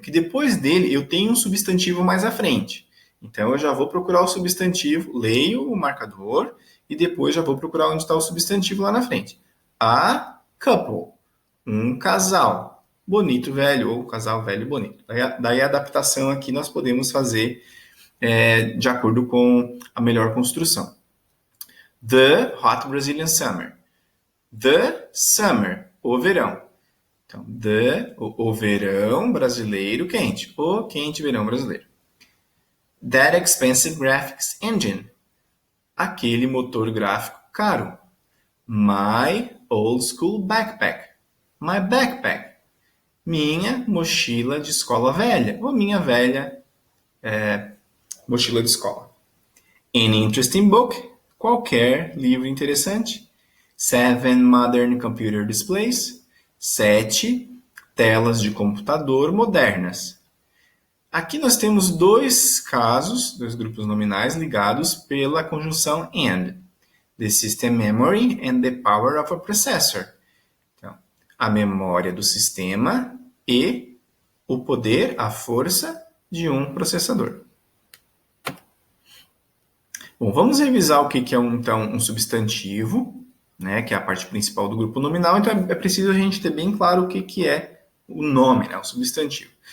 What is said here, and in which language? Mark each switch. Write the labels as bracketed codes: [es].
[pt] Que depois dele eu tenho um substantivo mais à frente. Então eu já vou procurar o substantivo, leio o marcador e depois já vou procurar onde está o substantivo lá na frente. [en] A couple, [pt] um casal bonito velho ou casal velho bonito. Daí a adaptação aqui nós podemos fazer de acordo com a melhor construção. [en] The hot Brazilian summer. The summer, [pt] o verão. Então, o verão brasileiro quente. O quente verão brasileiro. [en] That expensive graphics engine. [pt] Aquele motor gráfico caro. [en] My old school backpack. My backpack. [pt] Minha mochila de escola velha. Ou minha velha mochila de escola. [en] An interesting book. [pt] Qualquer livro interessante. [en] 7 modern computer displays. [pt] 7 telas de computador modernas. Aqui nós temos dois casos, dois grupos nominais ligados pela conjunção and. [en] The system memory and the power of a processor. [pt] Então, a memória do sistema e o poder, a força de um processador. Bom, vamos revisar o que é um substantivo, né, que é a parte principal do grupo nominal. Então, é preciso a gente ter bem claro o que é o nome, né, o substantivo.